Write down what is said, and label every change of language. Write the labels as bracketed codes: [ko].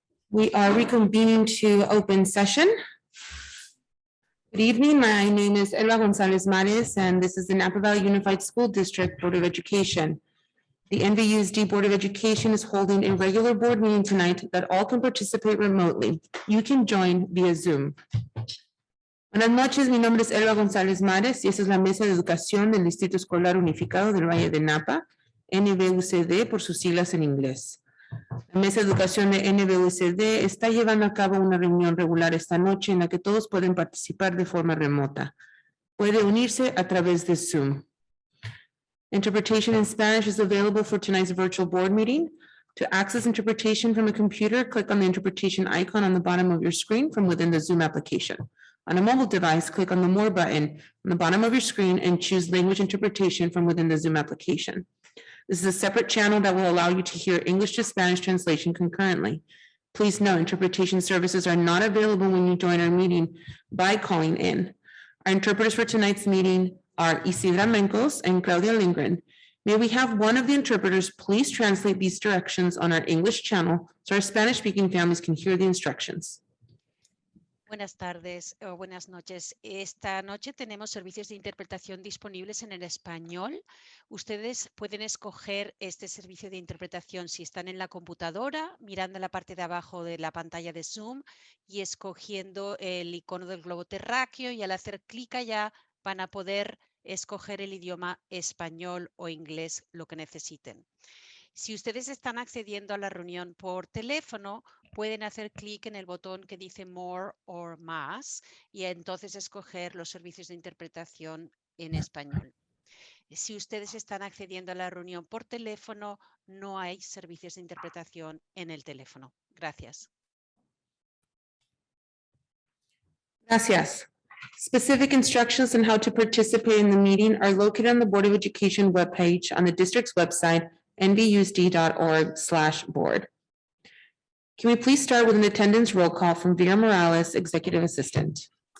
[en] We are reconvening to open session. Good evening. My name is Elba Gonzalez Mares, and this is the Napa Valley Unified School District Board of Education. The NVUSD Board of Education is holding a regular board meeting tonight that all can participate remotely. You can join via Zoom. [es] Buenas noches, mi nombre es Elba González Mares y esta es la Mesa de Educación del Distrito Escolar Unificado del Valle de Napa, NVUSD por sus siglas en inglés. La Mesa de Educación de NVUSD está llevando a cabo una reunión regular esta noche en la que todos pueden participar de forma remota. Puede unirse a través de Zoom. [en] Interpretation in Spanish is available for tonight's virtual board meeting. To access interpretation from a computer, click on the interpretation icon on the bottom of your screen from within the Zoom application. On a mobile device, click on the More button on the bottom of your screen and choose Language Interpretation from within the Zoom application. This is a separate channel that will allow you to hear English to Spanish translation concurrently. Please note, interpretation services are not available when you join our meeting by calling in. Our interpreters for tonight's meeting are Isidra Mencos and Claudia Lindgren. May we have one of the interpreters please translate these directions on our English channel so our Spanish-speaking families can hear the instructions. [es] Buenas tardes o buenas noches. Esta noche tenemos servicios de interpretación disponibles en el español. Ustedes pueden escoger este servicio de interpretación si están en la computadora, mirando la parte de abajo de la pantalla de Zoom y escogiendo el icono del globo terráqueo, y al hacer clic allá van a poder escoger el idioma español o inglés, lo que necesiten. Si ustedes están accediendo a la reunión por teléfono, pueden hacer clic en el botón que dice More o Más y entonces escoger los servicios de interpretación en español. Si ustedes están accediendo a la reunión por teléfono, no hay servicios de interpretación en el teléfono. Gracias. Gracias. [en] Specific instructions on how to participate in the meeting are located on the Board of Education webpage on the district's website, nvusd.org/board. Can we please start with an attendance roll call from Vera Morales, Executive Assistant?